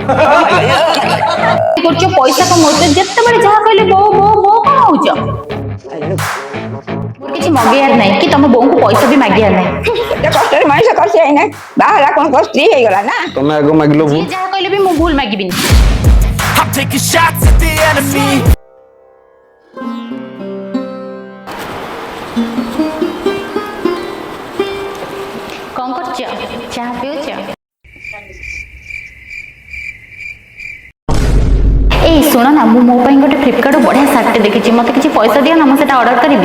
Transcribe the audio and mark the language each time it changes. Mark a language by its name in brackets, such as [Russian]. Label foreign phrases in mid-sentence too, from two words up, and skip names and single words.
[Odia] କରୁଛ ପଇସା କମଉଛ ଯେତେବେଳେ ଯାହା କହିଲେ ବୋଉ ବୋଉ ବୋଉ କଣ ହଉଛ? ମୋର କିଛି ମଗେଇବାର ନାହିଁ କି ତମ ବୋଉଙ୍କୁ ପଇସା ବି ମାଗିବାର ନାହିଁ। ଏତେ କଷ୍ଟରେ ମଣିଷ କରିଛି ଏଇନା ବାହାହେଲା କଣ କଣ ସ୍ତ୍ରୀ ହେଇଗଲା ନା। ତମେ ଆଗ ମାଗିଲ ଭୁଲ। ଯିଏ ଯାହା କହିଲେ ବି ମୁଁ ଭୁଲ ମାଗିବିନି। [English] I'm taking shots at the enemy. [Odia] କଣ କରୁଛ? ଚାହା ପିଉଛ? ଏଇ ଶୁଣ ନା ମୁଁ ମୋ ପାଇଁ ଗୋଟେ ଫ୍ଲିପକାର୍ଟ ବଢିଆ ସାର୍ଟଟେ ଦେଖିଛି ମତେ କିଛି ପଇସା ଦିଅ ନା ମୁଁ ସେଟା ଅର୍ଡର କରିବି।